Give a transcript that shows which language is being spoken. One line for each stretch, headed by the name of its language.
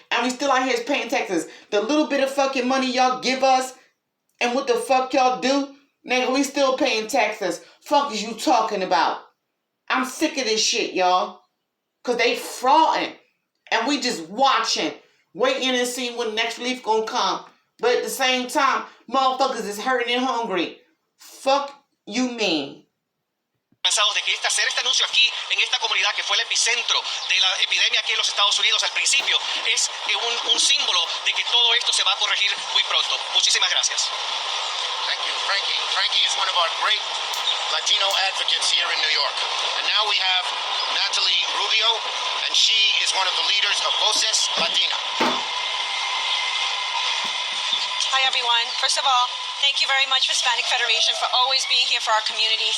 English: And we still out here paying taxes. The little bit of fucking money y'all give us and what the fuck y'all do, nigga, we still paying taxes. Fuck is you talking about? I'm sick of this shit, y'all. Because they frauding. And we just watching. Waiting and seeing when the next relief gonna come. But at the same time, motherfuckers is hurting and hungry. Fuck you mean?
Spanish: Cansados de que hacer este anuncio aquí en esta comunidad que fue el epicentro de la epidemia aquí en los Estados Unidos al principio es un símbolo de que todo esto se va a corregir muy pronto. Muchísimas gracias.
English: Thank you, Frankie. Frankie is one of our great Latino advocates here in New York. And now we have Natalie Rubio, and she is one of the leaders of Voces Latina. Hi, everyone. First of all, thank you very much, Hispanic Federation, for always being here for our community.